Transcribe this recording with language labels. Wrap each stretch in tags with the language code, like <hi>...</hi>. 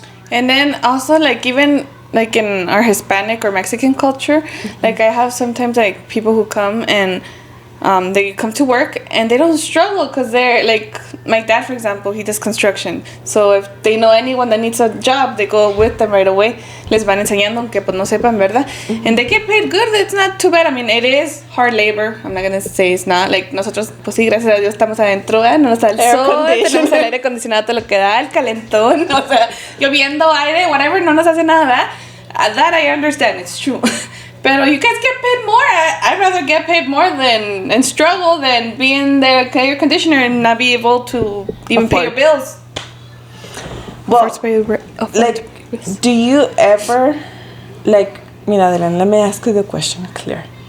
<en>And then also, like, even, like, in our Hispanic or Mexican culture, like, I have sometimes, like, people who come and they come to work and they don't struggle because they're like my dad, for example, he does construction, so if they know anyone that needs a job, they go with them right away,</en> <es>les van enseñando aunque pues no sepan, ¿verdad?</es> <en>And they get paid good. It's not too bad. I mean, it is hard labor. I'm not gonna say it's not.</en> <es>Like, nosotros pues sí, gracias a Dios estamos adentro, no nos da el sol, tenemos el aire acondicionado, todo lo que da, el calentón, o sea, lloviendo, aire, whatever, no nos hace nada, ¿verdad?</es> <en>That I understand, it's true.</en> <es>Pero</es> <en>you guys get paid more. I'd rather get paid more and struggle than be in the air conditioner and not be able to even pay your bills. Well, like, do you ever, like, mira, Adelan, let me ask you the question clear.</en>